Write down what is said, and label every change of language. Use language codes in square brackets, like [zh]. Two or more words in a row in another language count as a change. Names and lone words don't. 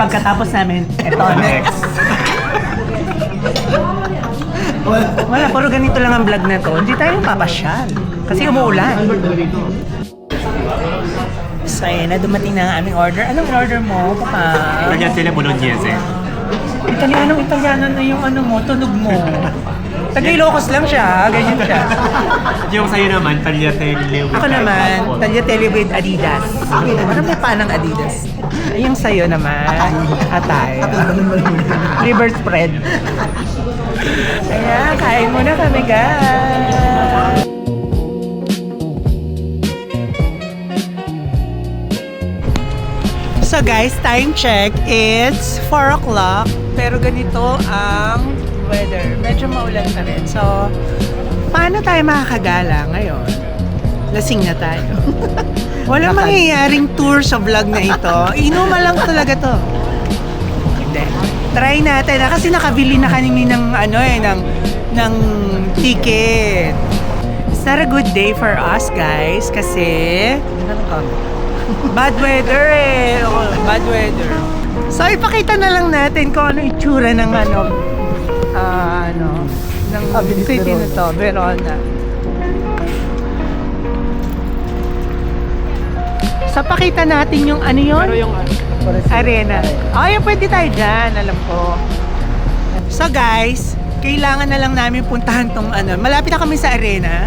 [tl] Pagkatapos namin, Etonex. Wala, puro ganito lang ang vlog na to. Hindi tayo papasyal. Kasi umuulan. So, ayun na, dumating na ang aming order. Anong order mo, Papa? Lagyan sila bolognese. Italiano na yung ano mo, tunog mo. Taga-Ilocos lang siya, ganyan siya. Yung sa'yo naman, tagliatelle. Ako naman, tagliatelle with Adidas. Parang may panang Adidas. Yung sa'yo naman, atay. [en] Liver spread. [tl] Kaya, kain muna kami, guys. [en] So guys, time check, it's 4 o'clock. [tl] Pero ganito ang weather. Medyo maulan pa rin. So, paano tayo makakagala ngayon? Lasing na tayo. Walang mangyayaring tour sa vlog na ito. Inuman lang talaga to. Hindi. Try natin. Kasi nakabili na kami ng ng ticket. [en] It's not a good day for us, guys. [tl] Kasi [en] bad weather [tl] eh. [en] Oh, bad weather. [tl] So, ipakita na lang natin kung ano itsura ng ng city na to, Verona. So, pakita natin yung ano yun? Pero yung Arena. Ay, pwede tayo dyan, alam ko. [en] So guys, [tl] kailangan na lang namin puntahan tong malapit na kami sa arena.